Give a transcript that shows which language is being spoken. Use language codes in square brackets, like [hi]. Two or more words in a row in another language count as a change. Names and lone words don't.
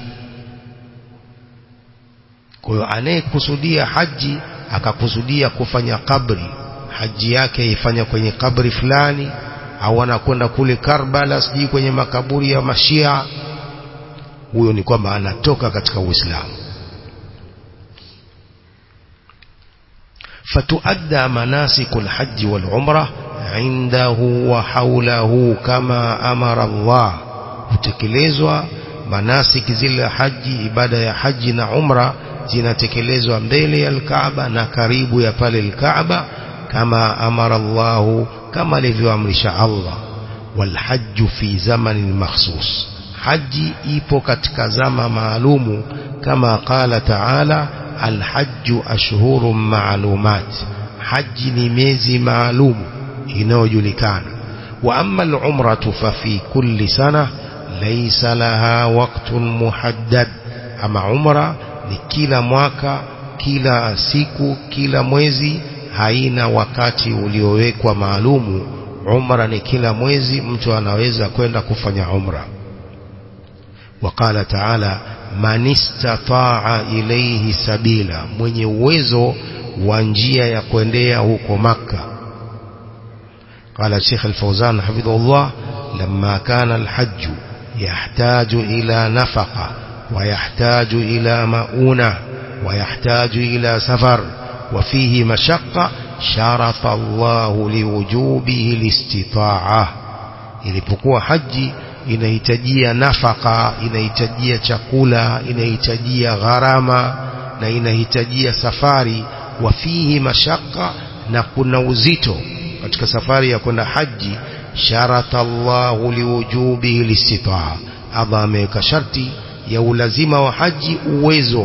[sw] Kwa hiyo anayekusudia haji akakusudia kufanya kabri, haji yake ifanya kwenye kabri fulani, au anakwenda kule Karbala, sijui kwenye makaburi ya Mashia, huyo ni kwamba anatoka katika Uislamu. [ar] فتؤدى مناسك الحج والعمرة عنده وحوله كما أمر الله. [sw] hutekelezwa manasiki zile haji, ibada ya haji na umra zinatekelezwa mbele ya al-Kaaba na karibu ya pale al-Kaaba, [ar] كما أمر الله, [sw] kama alivyoamrisha Allah. [ar] والحج في زمن مخصوص, [sw] haji ipo katika zama maalumu, kama [ar] قال تعالى الحج أشهر معلومات, [sw] haji ni miezi maalumu inayojulikana. [ar] وأما العمرة ففي كل سنة ليس لها وقت محدد, [sw] ama umra ni kila mwaka, kila siku, kila mwezi, haina wakati uliowekwa maalumu. Umra ni kila mwezi mtu anaweza kwenda kufanya umra. [ar] وقال تعالى من استطاع إليه سبيلا, [sw] mwenye uwezo wa njia ya kuendea huko Makka. [ar] قال الشيخ الفوزان حفظه الله لما كان الحج يحتاج إلى نفقة ويحتاج إلى مؤونة ويحتاج إلى سفر وفيه مشقة شرط الله لوجوبه الاستطاعة. [sw] ilipokuwa haji inahitajia nafaka, inahitajia chakula, inahitajia gharama na inahitajia safari, [ar] وفيه مشقة, [sw] na kuna uzito, katika safari ya kwenda haji, [ar] شرط الله لوجوبه الاستطاعة, [sw] Allah ameweka sharti ya ulazima wa haji uwezo.